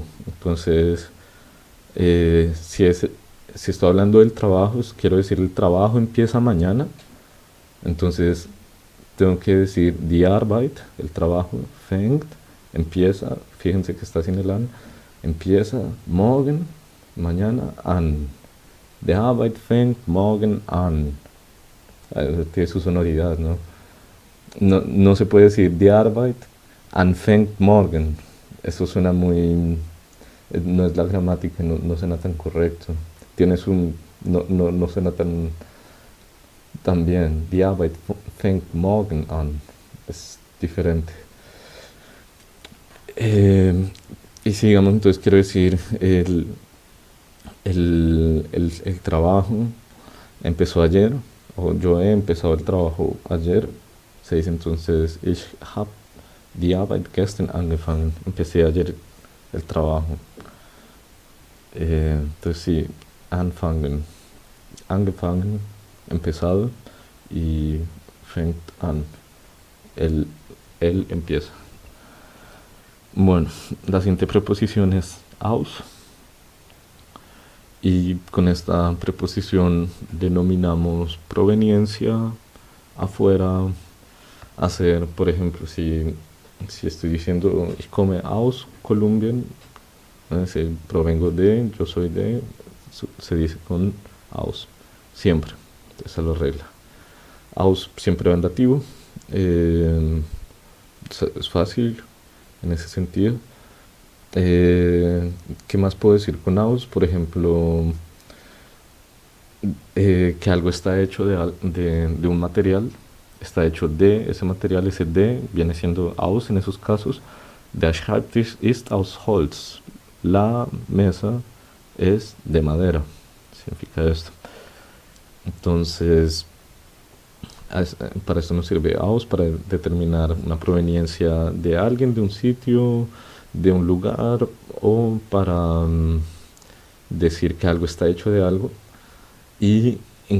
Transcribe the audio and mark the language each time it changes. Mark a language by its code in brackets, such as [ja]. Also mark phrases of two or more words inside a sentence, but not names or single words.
[es] Entonces, si estoy hablando del trabajo, quiero decir el trabajo empieza mañana, entonces tengo que decir [de] die Arbeit, [es] el trabajo, fängt, empieza, fíjense que está sin el an, empieza morgen, mañana, an. [de] Die Arbeit fängt morgen an. [es] Tiene su sonoridad, ¿no? No se puede decir [de] die Arbeit anfängt morgen. [es] Eso suena muy... No es la gramática, no suena tan correcto. No suena tan bien. [de] Die Arbeit fängt morgen an. [es] Es diferente. Y sigamos, entonces quiero decir, el trabajo empezó ayer, o yo he empezado el trabajo ayer. Se dice entonces, [de] ich habe die Arbeit gestern angefangen. [es] Empecé ayer el trabajo. Entonces sí, [de] anfangen, angefangen, [es] empezado, y [de] fängt an, [es] él empieza. Bueno, la siguiente preposición es aus, y con esta preposición denominamos proveniencia, afuera, hacer, por ejemplo, si estoy diciendo [de] ich komme aus Kolumbien, [es] si provengo de, yo soy de, se dice con aus, siempre. Esa es la regla. Aus siempre va en dativo. Es fácil en ese sentido. ¿Qué más puedo decir con aus? Por ejemplo, que algo está hecho de un material, está hecho de ese material, ese de viene siendo aus en esos casos. Der Schreibtisch ist aus Holz. La mesa es de madera, significa esto. Entonces, para esto nos sirve aus, para determinar una proveniencia de alguien, de un sitio, de un lugar, o para decir que algo está hecho de algo.